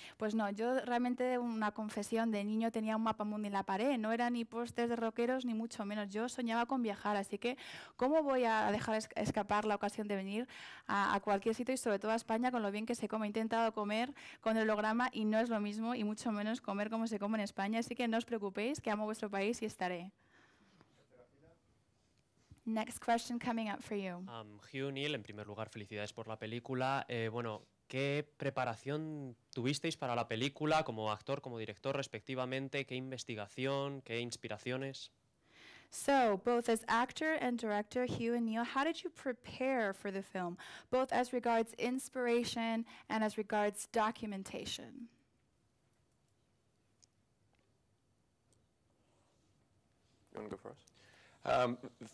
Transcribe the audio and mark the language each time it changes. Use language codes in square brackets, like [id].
[es] Pues no, yo realmente, una confesión, de niño tenía un mapa mundi en la pared, no era ni pósters de rockeros ni mucho menos, yo soñaba con viajar, así que ¿cómo voy a dejar escapar la ocasión de venir a cualquier sitio y sobre todo a España con lo bien que se come? He intentado comer con el holograma y no es lo mismo, y mucho menos comer como se come en España, así que no os preocupéis, que amo vuestro país y estaré. [en] Next question coming up for you. [es] Hugh, Neill, en primer lugar, felicidades por la película. Bueno, ¿qué preparación tuvisteis para la película como actor, como director, respectivamente? ¿Qué investigación, qué inspiraciones? [en] So, both as actor and director, Hugh and Neill, how did you prepare for the film, both as regards inspiration and as regards documentation? You want to go first?